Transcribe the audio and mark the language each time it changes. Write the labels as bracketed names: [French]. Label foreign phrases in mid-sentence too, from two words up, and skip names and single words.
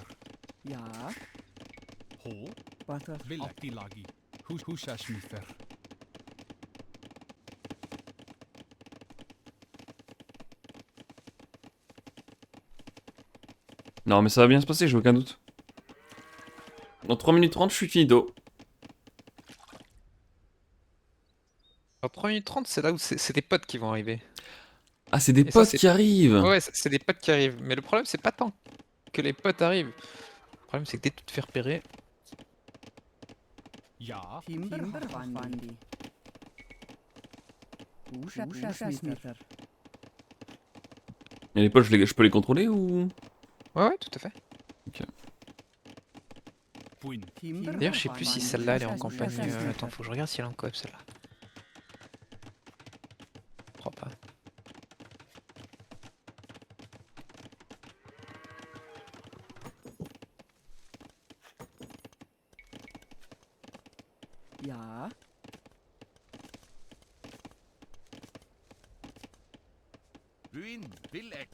[French] Ja. Ho. Bathor. [Old Norse] Villek. Attilagi. Húsasmither. [French] Non mais ça va bien se passer, j'ai aucun doute. Dans 3 minutes 30, je suis finito. En 3 minutes 30, c'est là où c'est des potes qui vont arriver. Ah, c'est des Et ça, potes c'est- qui arrivent. Ouais, c'est des potes qui arrivent. Mais le problème, c'est pas tant que les potes arrivent. Le problème, c'est que dès que tu te fais repérer, Ja. [Old Norse] Timberhochwandi. Húsasmither. [French] Et les potes, je peux les contrôler ou... ouais, tout à fait. Puin. D'ailleurs, je sais plus si celle-là, elle est en campagne. Attends, faut que je regarde si elle est en coop, celle-là. Je crois pas. Ja. [Old Norse] Ruin. Vil ek.